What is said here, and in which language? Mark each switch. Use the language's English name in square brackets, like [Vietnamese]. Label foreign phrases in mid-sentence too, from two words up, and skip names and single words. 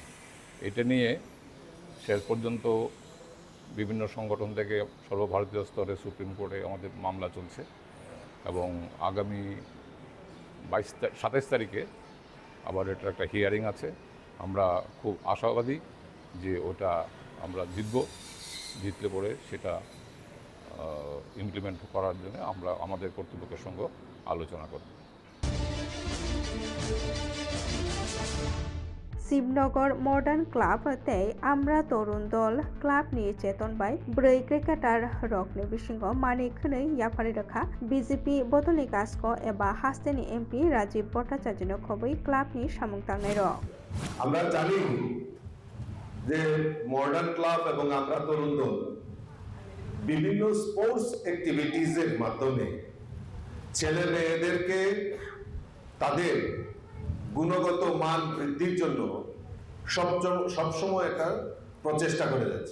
[Bangla] এটা নিয়ে শেষ পর্যন্ত বিভিন্ন সংগঠন থেকে সর্বভারতীয় স্তরে সুপ্রিম কোর্টে আমাদের মামলা চলছে এবং আগামী 27 তারিখে আবার এটার একটা হিয়ারিং আছে। আমরা খুব আশাবাদী যে ওটা আমরা জিতলে পরে সেটা ইমপ্লিমেন্ট করার জন্য আমরা আমাদের কর্তৃপক্ষের সঙ্গে আলোচনা করব। [Kok Borok] शिवनगर मर्डान क्लाब तै आम्रा तरुण दल क्लाबनि चेतनबाय 4 क्रिकेटार रकनि बिसिङाव मानिखनै याफारि रखा बीजेपी बदलनि कास्क एबा हास्तेनि एमपि राजीव भट्टाचार्यनो खबै क्लाबनि सामुंतांनाय रक। [Bangla] আমরা জানি যে মডার্ন ক্লাব এবং আমরা তরুণ দল বিভিন্ন [English] sports activities [Bangla] মাধ্যমে ছেলে মেয়েদেরকে তাদের গুণগত মান বৃদ্ধির জন্য সবসময় একটা প্রচেষ্টা করে যাচ্ছে।